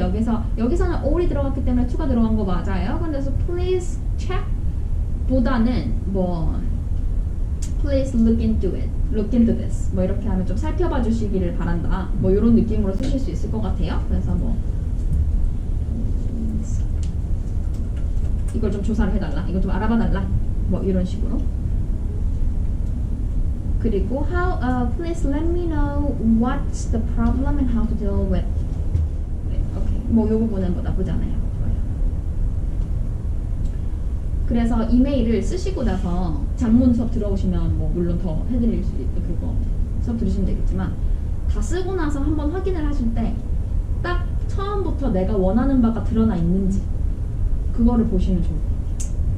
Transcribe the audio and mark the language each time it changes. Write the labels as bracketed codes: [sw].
[ko] 여기서는 all이 들어갔기 때문에 to가 들어간 거 맞아요. 근데 [en] so please check [ko] 보다는 뭐 [en] please look into this [ko] 뭐 이렇게 하면 좀 살펴봐 주시기를 바란다, 뭐 이런 느낌으로 쓰실 수 있을 것 같아요. 그래서 뭐 이걸 좀 조사를 해달라, 이걸 좀 알아봐 달라, 뭐 이런 식으로. [en] 그리고 please let me know what's the problem and how to deal with it. [ko] 오케이, 뭐 요 부분은 뭐 나쁘지 않아요. 좋아요. 그래서 이메일을 쓰시고 나서 장문 수업 들어오시면 뭐 물론 더 해드릴 수 있고 그거 수업 들으시면 되겠지만, 다 쓰고 나서 한번 확인을 하실 때 딱 처음부터 내가 원하는 바가 드러나 있는지 그거를 보시면 좋을 것 같아요.